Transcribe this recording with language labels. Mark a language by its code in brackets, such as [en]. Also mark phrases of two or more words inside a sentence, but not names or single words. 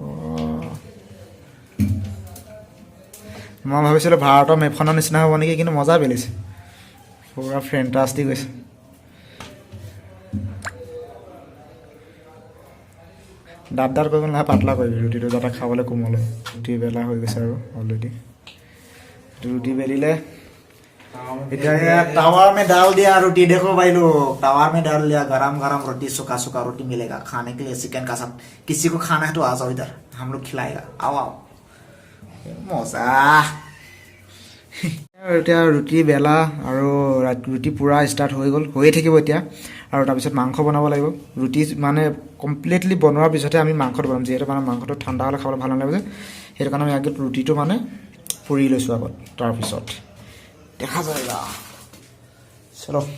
[as] মই ভাবিছিলোঁ ভাৰতৰ মেপখনৰ নিচিনা হ'ব নেকি কিন্তু মজা বেলিছে পূৰা ফেণ্টাষ্টিক হৈছে দাঁত দাঁত কৰিব নালাগে পাতলা কৰিবি ৰুটিটো যাতে খাবলৈ কোমল হয় ৰুটি বেলা হৈ গৈছে আৰু অলৰেডি ৰুটি বেলিলে এতিয়া [hi] टावर में डाल दिया रोटी देखो भाई लोग टावर में डाल दिया गरम गरम रोटी सूखा सूखा रोटी मिलेगा खाने के लिए चिकन का साथ किसी को खाना है तो आ जाओ इधर हम लोग खिलाएगा आओ आओ मजा [as] এতিয়া ৰুটি বেলা আৰু ৰুটি পূৰা ষ্টাৰ্ট হৈ গ'ল হৈয়ে থাকিব এতিয়া আৰু তাৰপিছত মাংস বনাব লাগিব ৰুটি মানে কমপ্লিটলি বনোৱাৰ পিছতহে আমি মাংসটো বনাম যিহেতু মানে মাংসটো ঠাণ্ডা হ'লে খাবলৈ ভাল নালাগে যে সেইটো কাৰণে আমি আগত ৰুটিটো মানে পুৰি লৈছোঁ আগত তাৰপিছত [hi] देखा जाएगा चलो